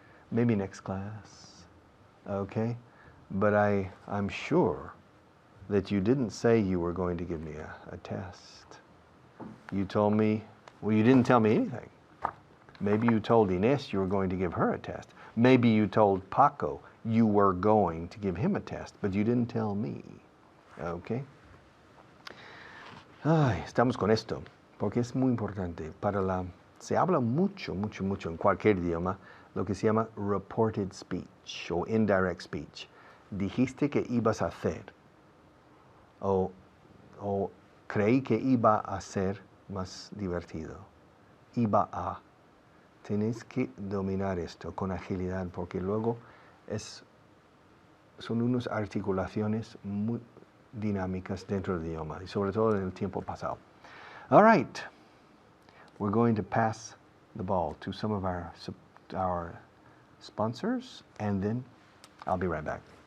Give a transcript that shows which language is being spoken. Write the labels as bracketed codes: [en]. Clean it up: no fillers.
[en] Maybe next class. Okay? But I'm sure that you didn't say you were going to give me a test. You told me, well, you didn't tell me anything. Maybe you told Inés you were going to give her a test. Maybe you told Paco you were going to give him a test, but you didn't tell me. Okay? [es] Ay, estamos con esto, porque es muy importante. Se habla mucho en cualquier idioma lo que se llama reported speech o indirect speech. Dijiste que ibas a hacer o creí que iba a ser más divertido. Iba a. Tienes que dominar esto con agilidad porque luego son unas articulaciones muy dinámicas dentro del idioma y sobre todo en el tiempo pasado. [en] All right, we're going to pass the ball to some of our sponsors and then I'll be right back.